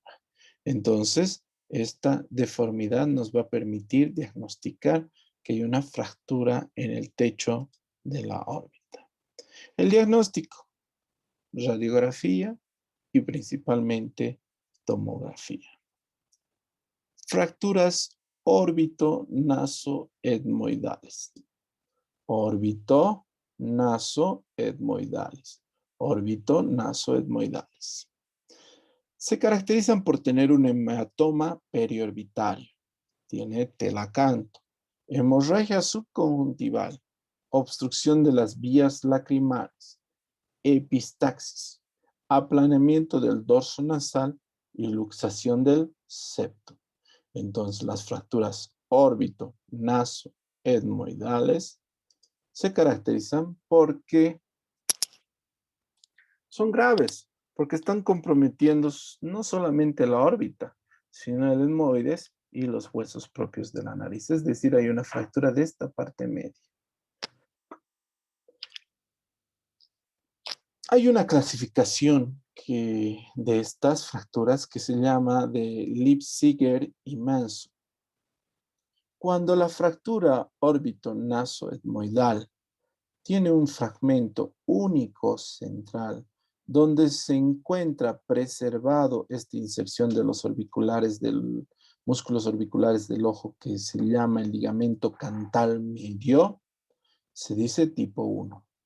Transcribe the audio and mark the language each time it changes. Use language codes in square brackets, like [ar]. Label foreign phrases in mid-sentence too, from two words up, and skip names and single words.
[es] Entonces, esta deformidad nos va a permitir diagnosticar que hay una fractura en el techo de la órbita. El diagnóstico, radiografía y principalmente tomografía. Fracturas órbito-naso-etmoidales. Órbito-naso-etmoidales. Órbito-naso-etmoidales. Se caracterizan por tener un hematoma periorbitario. Tiene telacanto, hemorragia subconjuntival, obstrucción de las vías lacrimales, epistaxis, aplanamiento del dorso nasal y luxación del septo. Entonces, las fracturas órbito-naso-etmoidales se caracterizan porque son graves, porque están comprometiendo no solamente la órbita, sino el etmoides y los huesos propios de la nariz. Es decir, hay una fractura de esta parte media. Hay una clasificación de estas fracturas que se llama de Leipziger y Manson. Cuando la fractura órbito-naso-etmoidal tiene un fragmento único central donde se encuentra preservado esta inserción de los músculos orbiculares del ojo que se llama el ligamento cantal medio, se dice tipo 1.